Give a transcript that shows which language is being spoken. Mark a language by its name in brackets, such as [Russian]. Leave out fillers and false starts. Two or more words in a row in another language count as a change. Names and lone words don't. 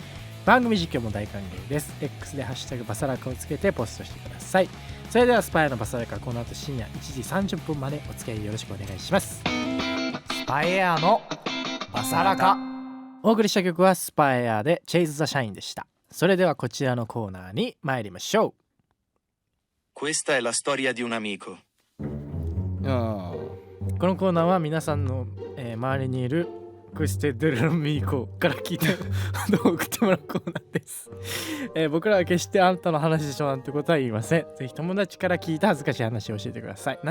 [Japanese] 番組実況も大歓迎です。 X でハッシュタグバサラカをつけてポストしてください。それではスパイアのバサラカ、この後深夜1時30分までお付き合いよろしくお願いします。スパイエアのバサラカ。お送りした曲はスパイアでチェイズ・ザ・シャインでした。それではこちらのコーナーに参りましょう。 [Italian] Questa è la storia di un amico。 [Japanese] このコーナーは皆さんの、周りにいる [Italian] queste dell'amico [Japanese] から聞いて送ってもらうコーナーです。僕らは決してあんたの話でしょなんてことは言いません。ぜひ友達から聞いた恥ずかしい話を教えてください。